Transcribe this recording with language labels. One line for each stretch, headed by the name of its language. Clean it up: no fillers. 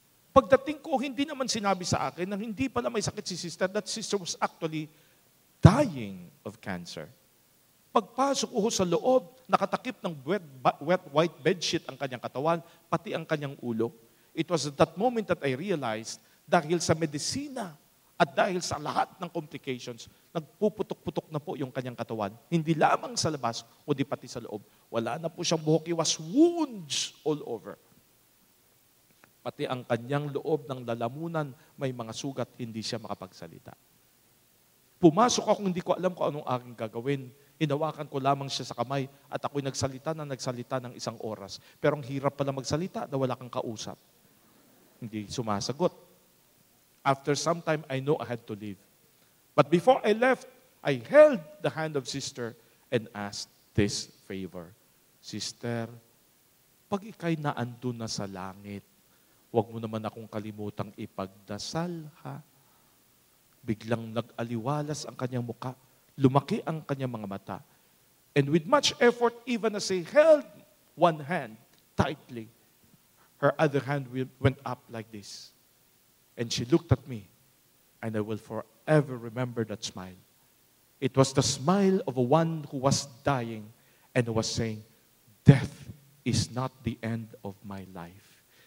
Filipino: Pagdating ko, hindi naman sinabi sa akin na hindi pala may sakit si sister,
English: that sister was actually dying of cancer.
Filipino: Pagpasok ko sa loob, nakatakip ng wet white bedsheet ang kanyang katawan, pati ang kanyang ulo.
English: It was at that moment that I realized,
Filipino: dahil sa medisina at dahil sa lahat ng complications, nagpuputok-putok na po yung kanyang katawan. Hindi lamang sa labas, kundi pati sa loob. Wala na po siyang buhok,
English: was wounds all over.
Filipino: Pati ang kanyang loob ng lalamunan, may mga sugat, hindi siya makapagsalita. Pumasok ako, hindi ko alam kung anong aking gagawin. Hinawakan ko lamang siya sa kamay at ako'y nagsalita ng 1 oras. Pero ang hirap pala magsalita na wala kang kausap. Hindi sumasagot.
English: After some time, I know I had to leave. But before I left, I held the hand of sister and asked this favor.
Filipino: Sister, pag ika'y naandun na sa langit, huwag mo naman akong kalimutang ipagdasal, ha? Biglang nag-aliwalas ang kanyang muka. Lumaki ang kanyang mga mata.
English: And with much effort, even as I held one hand tightly, her other hand went up like this. And she looked at me, and I will forever remember that smile. It was the smile of one who was dying and who was saying, death is not the end of my life.